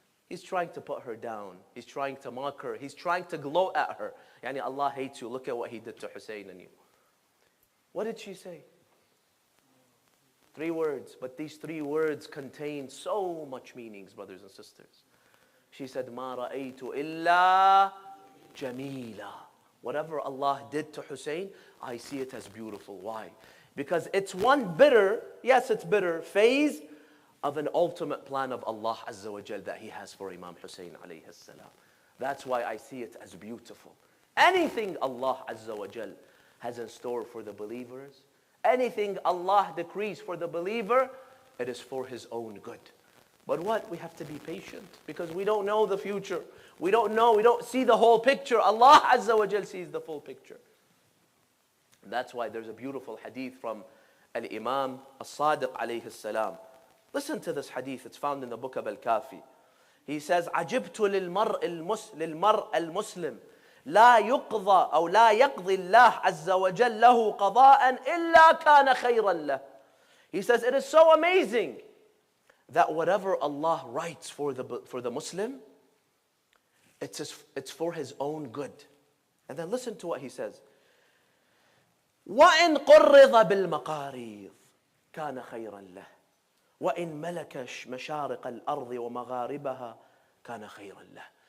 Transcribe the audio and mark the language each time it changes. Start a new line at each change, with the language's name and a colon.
English: He's trying to put her down. He's trying to mock her. He's trying to gloat at her. Yani Allah hates you. Look at what He did to Hussein and you. What did she say? 3 words. But these 3 words contain so much meanings, brothers and sisters. She said,
Arabic: مَا رَأَيْتُ إِلَّا جَمِيلًا.
English: Whatever Allah did to Hussein, I see it as beautiful. Why? Because it's one bitter, yes it's bitter, phase of an ultimate plan of Allah Azza wa Jal that He has for Imam Hussein alayhi salam. That's why I see it as beautiful. Anything Allah Azza wa Jal has in store for the believers, anything Allah decrees for the believer, it is for his own good. But what? We have to be patient because we don't know the future. We don't know, we don't see the whole picture. Allah Azza wa Jal sees the full picture. And that's why there's a beautiful hadith from Al-Imam As-Sadiq alayhi salam. Listen to this hadith. It's found in the book of Al-Kafi. He says,
Arabic: عجبت للمرء المسلم لا يقضى أو لا يقضي الله عز وجل له قضاء إلا كان خيرا له.
English: He says, it is so amazing that whatever Allah writes for the Muslim, it's for his own good. And then listen to what he says.
Arabic: وَإِنْ قُرِّضَ بِالْمَقَارِيضِ كَانَ خَيْرًا لَهُ وَإِنْ مَلَكَ مَشَارِقَ الْأَرْضِ وَمَغَارِبَهَا كَانَ خَيْرًا لَهُ.